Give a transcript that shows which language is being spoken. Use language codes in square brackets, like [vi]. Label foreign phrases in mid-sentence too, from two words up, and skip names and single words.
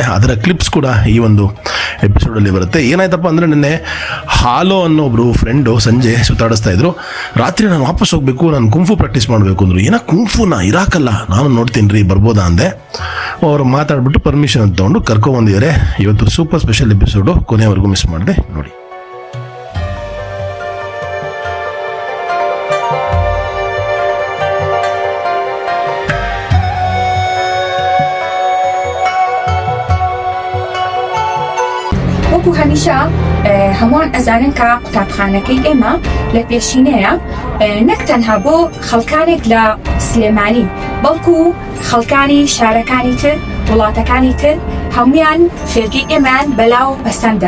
[kn] ಅದರ ಕ್ಲಿಪ್ಸ್ ಕೂಡ ಈ ಒಂದು ಎಪಿಸೋಡಲ್ಲಿ ಬರುತ್ತೆ. ಏನಾಯ್ತಪ್ಪ ಅಂದರೆ, ನಿನ್ನೆ ಹಾಲೋ ಅನ್ನೋ ಒಬ್ಬರು ಫ್ರೆಂಡು ಸಂಜೆ ಸುತ್ತಾಡಿಸ್ತಾ ಇದ್ರು. ರಾತ್ರಿ ನಾನು ವಾಪಸ್ ಹೋಗಬೇಕು, ನಾನು ಕುಂಫು ಪ್ರಾಕ್ಟೀಸ್ ಮಾಡಬೇಕು ಅಂದರು. ಏನೋ ಕುಂಫುನಾ? ಇರಾಕಲ್ಲ, ನಾನು ನೋಡ್ತೀನಿ ರೀ, ಬರ್ಬೋದಾ ಅಂದೆ. ಅವರು ಮಾತಾಡ್ಬಿಟ್ಟು ಪರ್ಮಿಷನ್ ಅಂತ ತೊಗೊಂಡು ಕರ್ಕೊಂಬಂದಿದ್ದಾರೆ. ಇವತ್ತು [en] super special episode, [kn] ಕೊನೆಯವರೆಗೂ ಮಿಸ್ ಮಾಡಿದೆ ನೋಡಿ. [ckb] وەکو هەمیشە هەمووان ئەزانن کە قوتابخانەکەی ئێمە لە پێشینەیە نەک تەنها بۆ خەڵکانێک لە سلێمانی، بەڵکو خەڵکانی شارەکانی تر، وڵاتەکانی تر هەمویان فێرگەی ئێمەیان بەلاو پەسەندە.